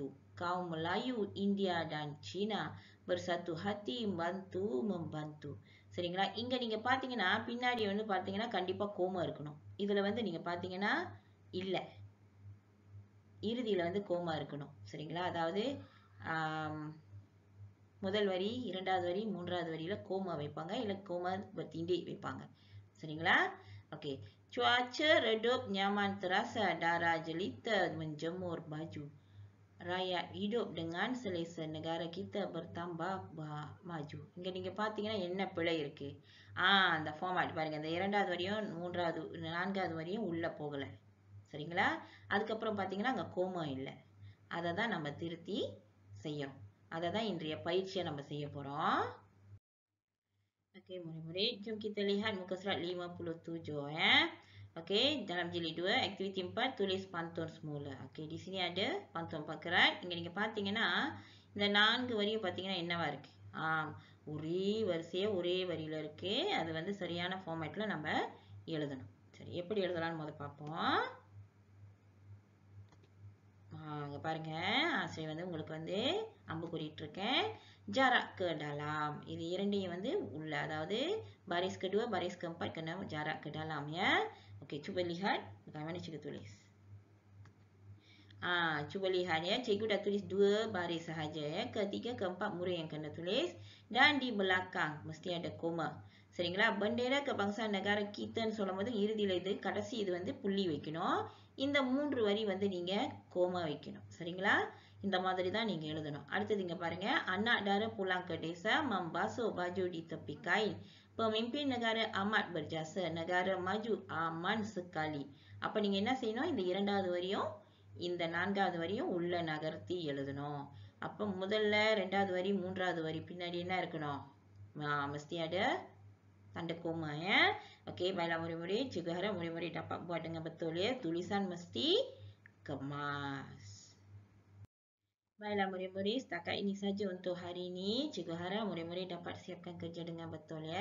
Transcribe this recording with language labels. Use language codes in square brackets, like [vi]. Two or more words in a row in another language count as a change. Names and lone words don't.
[ms] Kaum Melayu, India dan Cina bersatu hati bantu membantu. [ta] சரிங்களா? இங்க நீங்க பாத்தீங்கன்னா பின்னாடி வந்து பாத்தீங்கன்னா கண்டிப்பா கோமா இருக்கணும். இதுல வந்து நீங்க பாத்தீங்கன்னா இல்ல, இறுதியில வந்து கோமா இருக்கணும். சரிங்களா? அதாவது முதல் வரி, இரண்டாவது வரி, மூன்றாவது வரியில கோமா வைப்பாங்க, இல்ல [ms] koma bertindih [ta] வைப்பாங்க. சரிங்களா? ஓகே, [ms] cuaca redup nyaman terasa, darah jelita menjemur baju. Rakyat hidup dengan selesa, negara kita bertambah maju. [ta] இங்க நீங்க பாத்தீங்கன்னா என்ன பிழை இருக்கு? அந்த ஃபார்மேட் பாருங்க, இந்த இரண்டாவது வரியும் மூன்றாவது நான்காவது வரியும் உள்ள போகல. சரிங்களா? அதுக்கப்புறம் பாத்தீங்கன்னா அங்க கோமா இல்லை. அதை தான் நம்ம திருத்தி செய்யணும். அதை தான் இன்றைய பயிற்சியை நம்ம செய்ய போறோம். [ms] Okey, murid-murid, jom kita lihat muka surat 57 ya. Okey, dalam jilid 2, aktiviti 4, tulis pantun semula. Okey, di sini ada pantun பக்கராட். [ta] இங்க நீங்க பாத்தீங்கன்னா இந்த 4 வரியும் பாத்தீங்கன்னா என்னவா இருக்கு? ஒரே வரிசையா ஒரே வரியில இருக்கு. அது வந்து சரியான ஃபார்மேட்ல நம்ம எழுதணும். சரி, எப்படி எழுதலாம்னு முதல்ல பார்ப்போம். இங்க பாருங்க, ஆசிரியர் வந்து உங்களுக்கு வந்து அம்பு குறியிட்டிருக்கேன். [ms] Jarak ke dalam. [ta] இது இரண்டையும் வந்து உள்ள, அதாவது [ms] baris kedua, baris keempat kena jarak ke dalam ya. Okey, cuba lihat bagaimana cikgu tulis. Cuba lihat ya, cikgu dah tulis 2 baris sahaja ya. Ketiga, keempat murid yang kena tulis. Dan di belakang mesti ada koma. [ta] சரிங்களா? [ms] bendera kebangsaan negara kita [ta] சொல்லும்போது இறுதியில இது கடைசி இது வந்து புள்ளி வைக்கணும். இந்த 3 வரி வந்து நீங்க கோமா வைக்கணும். சரிங்களா? இந்த மாதிரி தான் நீங்க எழுதணும். அடுத்தது இங்க பாருங்க. [ms] Anak dara pulang ke desa membasuh baju di tepi kain. Pemimpin negara amat berjasa. Negara maju aman sekali. [ta] அப்ப நீங்க என்ன செய்யணும்? இந்த இரண்டாவது வரியும் இந்த நான்காவது வரியும் உள்ள நகர்த்தி எழுதணும். அப்ப முதல்ல இரண்டாவது வரி, மூன்றாவது வரி பின்னாடி என்ன இருக்கணும்? [ms] Mesti ada tanda koma ya. Okey, baiklah murid-murid. Cikgu harap murid-murid dapat buat dengan betul ya. Tulisan mesti kemas. Baiklah murid-murid, setakat ini saja untuk hari ini. Cikgu harap murid-murid dapat siapkan kerja dengan betul ya.